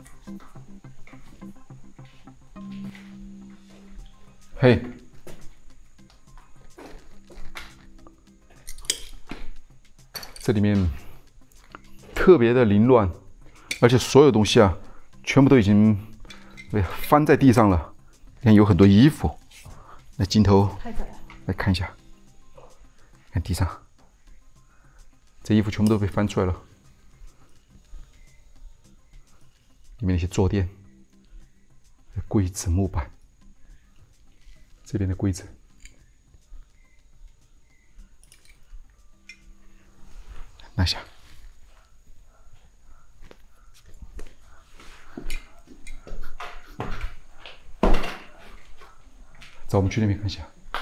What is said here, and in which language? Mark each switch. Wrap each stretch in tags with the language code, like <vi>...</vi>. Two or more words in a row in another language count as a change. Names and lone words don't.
<zh>嘿，這裡面特別的凌亂，而且所有東西啊，全部都已經被翻在地上了。你看有很多衣服，那鏡頭來看一下，看地上，這衣服全部都被翻出來了，裡面那些坐墊、櫃子、木板。這邊的櫃子，拿下。走，我們去那邊看一下。</zh>